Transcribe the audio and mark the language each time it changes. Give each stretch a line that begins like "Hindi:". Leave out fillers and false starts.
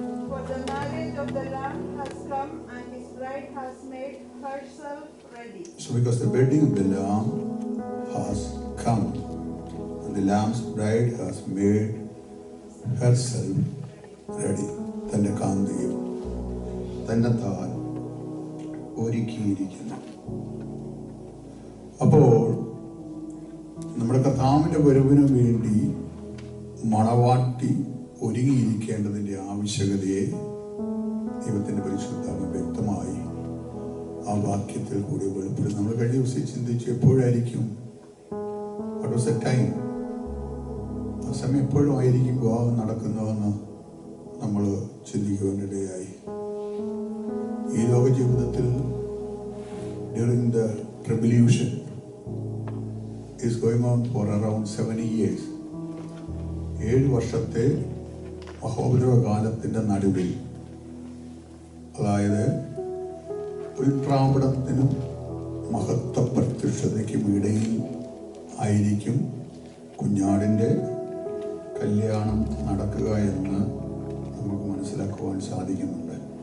English: For the marriage of the Lamb has come, and His bride has made herself ready. So because the wedding of the Lamb has come, and the Lamb's bride has made herself ready.
Malayalam: തന്റെ കാന്തയും തന്നെത്താൻ ഒരുക്കിയിരിക്കുന്നു. അപ്പോൾ നമ്മുടെ കർത്താവിന്റെ വരവിനു വേണ്ടി മണവാട്ടി ഒരുങ്ങിയിരിക്കേണ്ടതിന്റെ ആവശ്യകതയെ ദൈവത്തിന്റെ പരിശുദ്ധാത്മ വ്യക്തമായി ആ വാക്യത്തിൽ കൂടി വെളിപ്പെടും. നമ്മൾ കഴിഞ്ഞ ദിവസം ചിന്തിച്ചു എപ്പോഴായിരിക്കും,
English: what was a time,
Malayalam: ആ സമയം എപ്പോഴും ആയിരിക്കും വിവാഹം നടക്കുന്നതെന്ന് നമ്മൾ ചിന്തിക്കുവാനിടയായി. ഈ ലോക ജീവിതത്തിൽ
English: during the tribulation is going on for around 70 years.
Malayalam: 7 വർഷത്തെ മഹോപദ്രവ കാലത്തിന്റെ നടുവിൽ, അതായത് ഉൽപ്രാപണത്തിനും മഹത്വ പ്രത്യക്ഷതയ്ക്കും ഇടയിൽ ആയിരിക്കും കുഞ്ഞാടിന്റെ കല്യാണം നടക്കുക എന്ന് നമുക്ക് മനസ്സിലാക്കുവാൻ സാധിക്കുന്നുണ്ട്.